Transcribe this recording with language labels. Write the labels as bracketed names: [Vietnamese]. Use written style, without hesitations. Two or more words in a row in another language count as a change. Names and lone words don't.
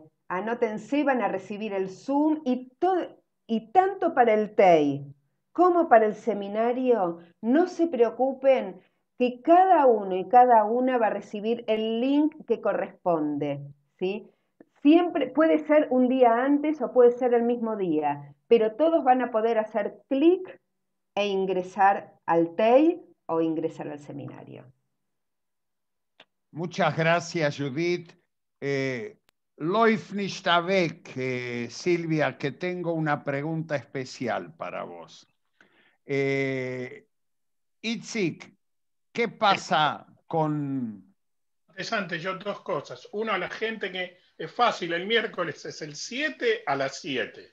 [Spanish] Anótense, van a recibir el Zoom y tanto para el TEI como para el seminario, no se preocupen que cada uno y cada una va a recibir el link que corresponde, ¿sí? Siempre puede ser un día antes o puede ser el mismo día, pero todos van a poder hacer clic e ingresar al TEI o ingresar al seminario. Muchas gracias, Judith. [German] Läuft nicht weg, [Spanish] Silvia, que tengo una pregunta especial para vos. Itzik, ¿qué pasa con... Interesante, yo dos cosas. Uno, a la gente que es fácil, el miércoles es el 7 a las 7.